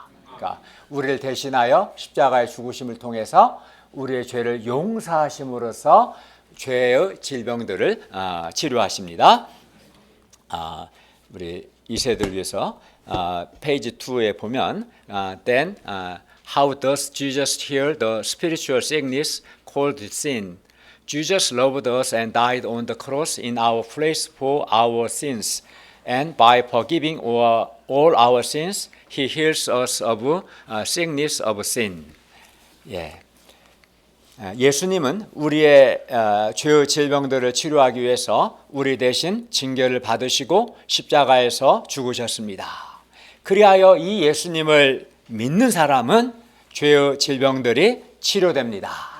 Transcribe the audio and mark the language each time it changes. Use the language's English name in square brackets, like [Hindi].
[Korean] 그러니까 우리를 대신하여 십자가에 죽으심을 통해서 우리의 죄를 용서하심으로써 죄의 질병들을 치료하십니다. 우리 2세들 위해서 페이지 2에 보면 [English] Then how does Jesus heal the spiritual sickness called sin? Jesus loved us and died on the cross in our place for our sins. And by forgiving all our sins, He heals us of sickness of sin. [Korean] 예수님은 우리의 죄의 질병들을 치료하기 위해서 우리 대신 징계를 받으시고 십자가에서 죽으셨습니다. 그리하여 이 예수님을 믿는 사람은 죄의 질병들이 치료됩니다.